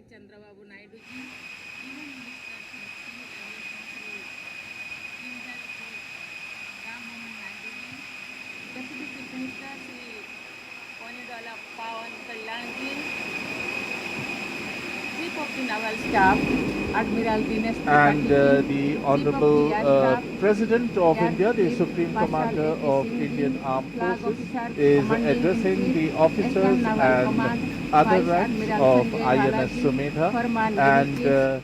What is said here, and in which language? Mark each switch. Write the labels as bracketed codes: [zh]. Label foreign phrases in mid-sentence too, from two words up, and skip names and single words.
[en] Chandrababu Naidu ji, Union Minister Sri Ram Mohan Naidu ji, Deputy Chief Minister Sri Ponidala Pawan Kalyan ji, Chief of the Naval Staff, Admiral Dinesh and Tripathi, the Honorable President of India, the Supreme Commander of Indian Armed Forces, is addressing the officers and other ranks of INS Sumedha and